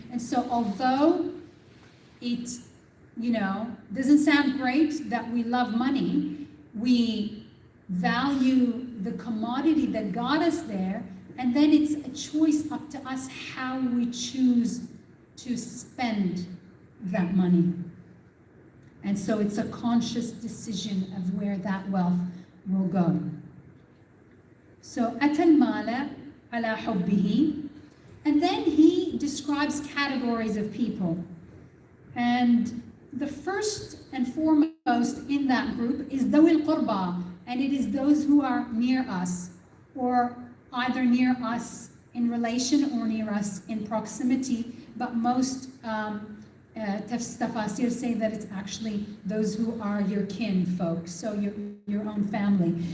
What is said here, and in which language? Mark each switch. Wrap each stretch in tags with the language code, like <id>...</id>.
<en>And so although it, doesn't sound great that we love money, we value the commodity that got us there, and then it's a choice up to us how we choose to spend that money. And so it's a conscious decision of where that wealth will go.</en> <ar>So, أَتَى الْمَالَ عَلَى حُبِّهِ.</ar> <en>And then he describes categories of people. And the first and foremost in that group is</en> <ar>ذَوِي الْقُرْبَى,</ar> <en>and it is those who are near us, or either near us in relation or near us in proximity, but most tafsir say that it's actually those who are your kin folks, so your own family.</en>